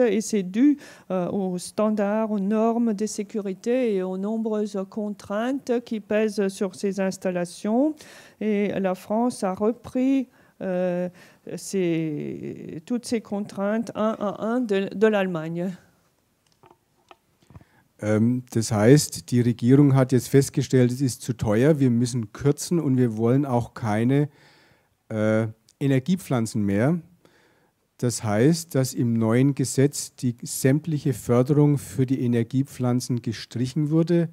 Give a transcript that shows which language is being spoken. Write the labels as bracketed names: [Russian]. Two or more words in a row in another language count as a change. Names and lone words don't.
[French] Et c'est dû aux standards, aux normes de sécurité et aux nombreuses contraintes qui pèsent sur ces installations. Et la France a repris toutes ces contraintes un à un de l'Allemagne. [German] Das heißt, die Regierung hat jetzt festgestellt, es ist zu teuer, wir müssen kürzen und wir wollen auch keine Energiepflanzen mehr. Das heißt, dass im neuen Gesetz die sämtliche Förderung für die Energiepflanzen gestrichen wurde.